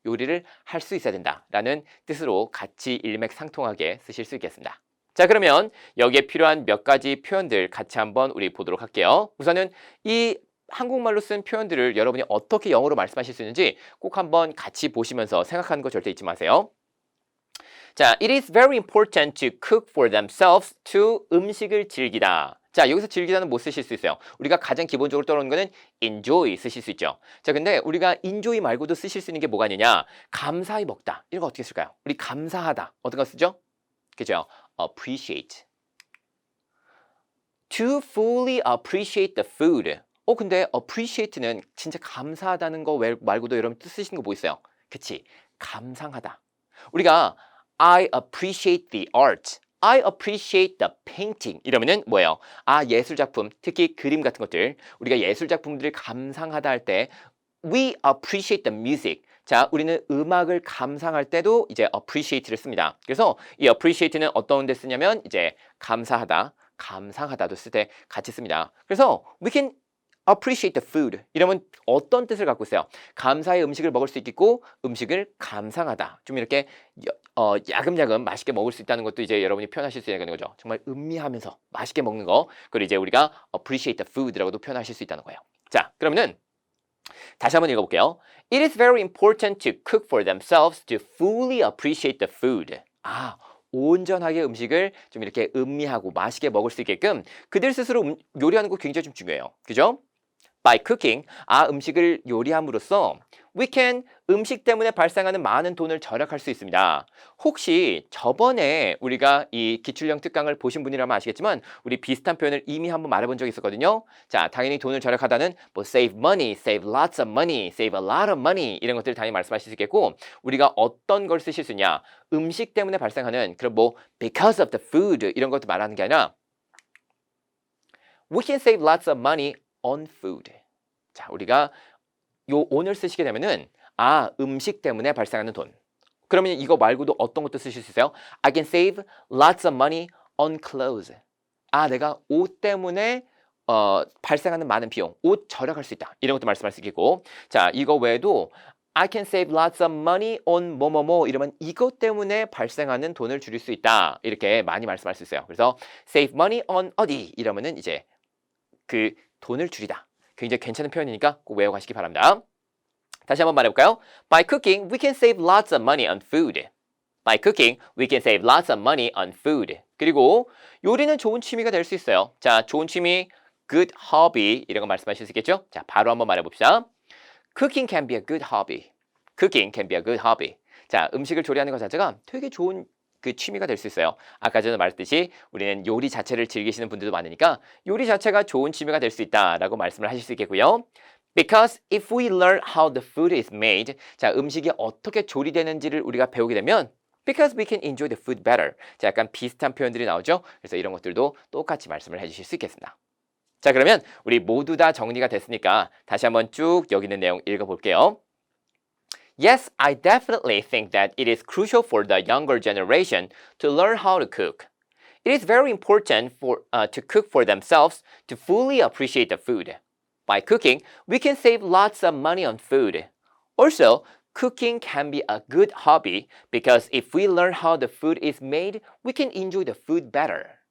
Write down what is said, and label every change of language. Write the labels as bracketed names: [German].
[Korean] 요리를 할 수 있어야 된다라는 뜻으로 같이 일맥상통하게 쓰실 수 있겠습니다. 자, 그러면 여기에 필요한 몇 가지 표현들 같이 한번 우리 보도록 할게요. 우선은 이 한국말로 쓴 표현들을 여러분이 어떻게 영어로 말씀하실 수 있는지 꼭 한번 같이 보시면서 생각하는 거 절대 잊지 마세요. [English] 자, it is very important to cook for themselves to [Korean] 음식을 즐기다. 자, 여기서 즐기다는 뭐 쓰실 수 있어요? 우리가 가장 기본적으로 떠오르는 거는 enjoy 쓰실 수 있죠. 자, 근데 우리가 enjoy 말고도 쓰실 수 있는 게 뭐가 있느냐? 감사히 먹다. 이런 거 어떻게 쓸까요? 우리 감사하다. 어떤 거 쓰죠? 그죠? appreciate. [English] To fully appreciate the food. [Korean] 근데 appreciate는 진짜 감사하다는 거 말고도 여러분 뜻 쓰시는 거 뭐 있어요? 그치? 감상하다. 우리가 [English] I appreciate the art. I appreciate the painting. [Korean] 이러면은 뭐예요? 예술 작품, 특히 그림 같은 것들. 우리가 예술 작품들을 감상하다 할 때 [English] we appreciate the music. [Korean] 자, 우리는 음악을 감상할 때도 이제 appreciate를 씁니다. 그래서 이 appreciate는 어떤 데 쓰냐면 이제 감사하다, 감상하다도 쓸 때 같이 씁니다. 그래서 [English] we can appreciate the food. [Korean] 이러면 어떤 뜻을 갖고 있어요? 감사의 음식을 먹을 수 있겠고 음식을 감상하다. 좀 이렇게 야금야금 맛있게 먹을 수 있다는 것도 이제 여러분이 표현하실 수 있는 거죠. 정말 음미하면서 맛있게 먹는 거. 그걸 이제 우리가 [English] appreciate the food [Korean] 라고도 표현하실 수 있다는 거예요. 자, 그러면은 다시 한번 읽어볼게요. [English] It is very important to cook for themselves to fully appreciate the food. [Korean] 온전하게 음식을 좀 이렇게 음미하고 맛있게 먹을 수 있게끔 그들 스스로 요리하는 거 굉장히 좀 중요해요. 그죠? [English] By cooking, [Korean] 음식을 요리함으로써 [English] we can [Korean] 음식 때문에 발생하는 많은 돈을 절약할 수 있습니다. 혹시 저번에 우리가 이 기출형 특강을 보신 분이라면 아시겠지만 우리 비슷한 표현을 이미 한번 말해본 적이 있었거든요. 자, 당연히 돈을 절약하다는 뭐 [English] save money, save lots of money, [Korean] save a lot of money 이런 것들 당연히 말씀하실 수 있겠고 우리가 어떤 걸 쓰실 수 있냐 음식 때문에 발생하는 그런 뭐 [English] because of the food [Korean] 이런 것도 말하는 게 아니라 [English] we can save lots of money on food. [Korean] 자, 우리가 요 on을 쓰시게 되면은 음식 때문에 발생하는 돈. 그러면 이거 말고도 어떤 것도 쓰실 수 있어요? [English] I can save lots of money on clothes. [Korean] 내가 옷 때문에 발생하는 많은 비용, 옷 절약할 수 있다. 이런 것도 말씀할 수 있겠고. 자, 이거 외에도 [English] I can save lots of money on [Korean] 뭐뭐뭐 이러면 이것 때문에 발생하는 돈을 줄일 수 있다. 이렇게 많이 말씀할 수 있어요. 그래서 [English] save money on [Korean] 어디 이러면은 이제 그 돈을 줄이다. 굉장히 괜찮은 표현이니까 꼭 외워가시기 바랍니다. 다시 한번 말해볼까요? [English] By cooking, we can save lots of money on food. By cooking, we can save lots of money on food. [Korean] 그리고 요리는 좋은 취미가 될 수 있어요. 자, 좋은 취미, [English] good hobby [Korean] 이런 거 말씀하실 수 있겠죠? 자, 바로 한번 말해봅시다. [English] Cooking can be a good hobby. Cooking can be a good hobby. [Korean] 자, 음식을 조리하는 것 자체가 되게 좋은 그 취미가 될 수 있어요. 아까 전에 말했듯이 우리는 요리 자체를 즐기시는 분들도 많으니까 요리 자체가 좋은 취미가 될 수 있다라고 말씀을 하실 수 있겠고요. [English] Because if we learn how the food is made, 자, [Korean] 음식이 어떻게 조리되는지를 우리가 배우게 되면 [English] because we can enjoy the food better. [Korean] 자, 약간 비슷한 표현들이 나오죠. 그래서 이런 것들도 똑같이 말씀을 해주실 수 있겠습니다. 자, 그러면 우리 모두 다 정리가 됐으니까 다시 한번 쭉 여기 있는 내용 읽어볼게요. [English] Yes, I definitely think that it is crucial for the younger generation to learn how to cook. It is very important to cook for themselves to fully appreciate the food. By cooking, we can save lots of money on food. Also, cooking can be a good hobby because if we learn how the food is made, we can enjoy the food better.